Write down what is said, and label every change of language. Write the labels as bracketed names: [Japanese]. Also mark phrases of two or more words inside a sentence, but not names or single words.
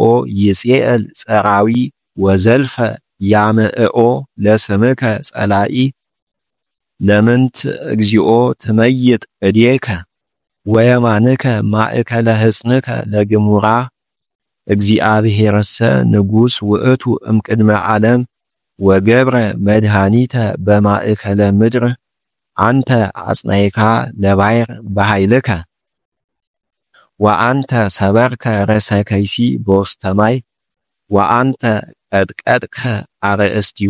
[Geez] ይጼል ጸራዊ ወዘልፈ ያመእኦ ለስምከ ጸላኢ ለምንት እግዚኦ ትመይጥ እዴከ ወየማንከ ማእከለ ህጽንከ ለግሙራ እግዚአብሔርሰ ንጉሥ ውእቱ እምቅድመ ዓለም ወገብረ መድኃኒተ በማእከለ ምድር አንተ አጽናይካ ለባይር በኃይልከ ወአንተ ሰበርከ ረሰ ከይሲ በውስተ ማይ ወአንተ ቀጥቀጥከ አርእስቲሁ